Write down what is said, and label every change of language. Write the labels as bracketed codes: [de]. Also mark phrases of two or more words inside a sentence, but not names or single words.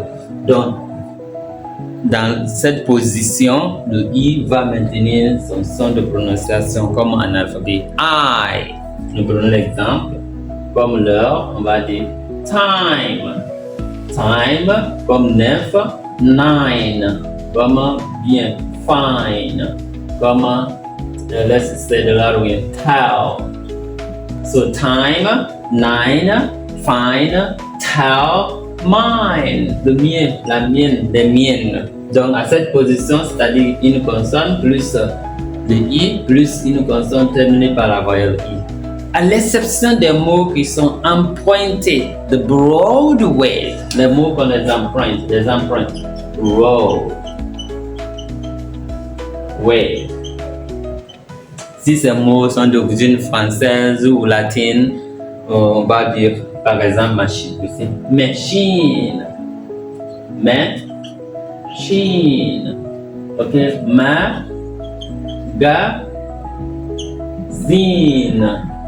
[fr] Donc dans cette position, le I va maintenir son son de prononciation comme en alphabet I. Nous prenons l'exemple, comme l'heure, on va dire time. [en] Time comme 9, 9 [fr] comme bien, [en] fine comme let's say the letter again, tell. So time, 9, fine, tell, mine, [fr] le mien, la mienne, les miennes. Donc à cette position, c'est-à-dire une consonne plus le I plus une consonne terminée par la voyelle I. À l'exception des mots qui sont empruntés, [en] the broad way, [fr] les mots qu'on les emprunte, [en] road, way. [fr] Si ces mots sont d'origine française ou latine, on va dire par exemple machine. Machine, machine, ok, magazine.